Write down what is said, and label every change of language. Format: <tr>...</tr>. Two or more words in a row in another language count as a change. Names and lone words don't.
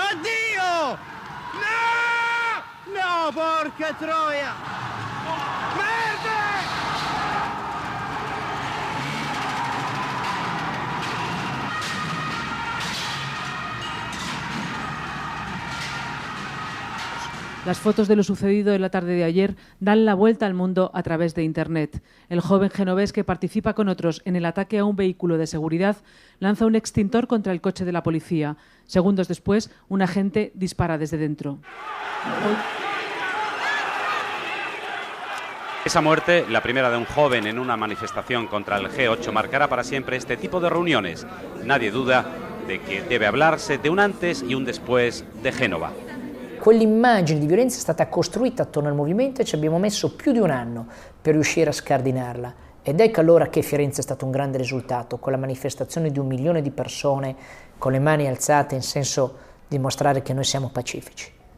<it>Oddio! No! No, porca troia! Merda!</it> <es>Las fotos de lo sucedido en la tarde de ayer dan la vuelta al mundo a través de Internet. El joven genovés que participa con otros en el ataque a un vehículo de seguridad lanza un extintor contra el coche de la policía. Segundos después, un agente dispara desde dentro. Esa muerte, la primera de un joven en una manifestación contra el G8, marcará para siempre este tipo de reuniones. Nadie duda de que debe hablarse de un antes y un después de Genova.</es> <it>Quell'immagine di violenza è stata costruita attorno al movimento e ci abbiamo messo più di un anno per riuscire a scardinarla. Ed ecco allora che Firenze è stato un grande risultato, con la manifestazione di 1 milione di persone con le mani alzate in senso di dimostrare che noi siamo pacifici.</it>